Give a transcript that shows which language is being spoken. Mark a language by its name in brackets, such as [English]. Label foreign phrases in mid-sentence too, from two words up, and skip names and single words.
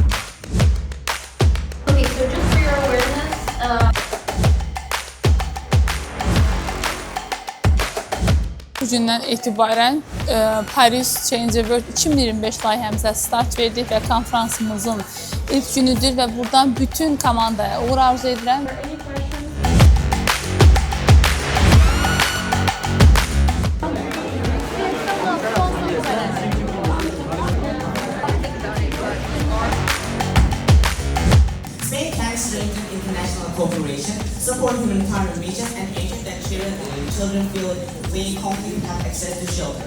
[Azerbaijani] Bu gündən etibarən Paris Change the World 2025 layihəmizə start verdik və konferansımızın ilk günüdür və buradan bütün komandaya uğur arzu edirəm. [English] Spain thanks to international cooperation, support humanitarian region and ensure that children feel really confident and have access to shelter.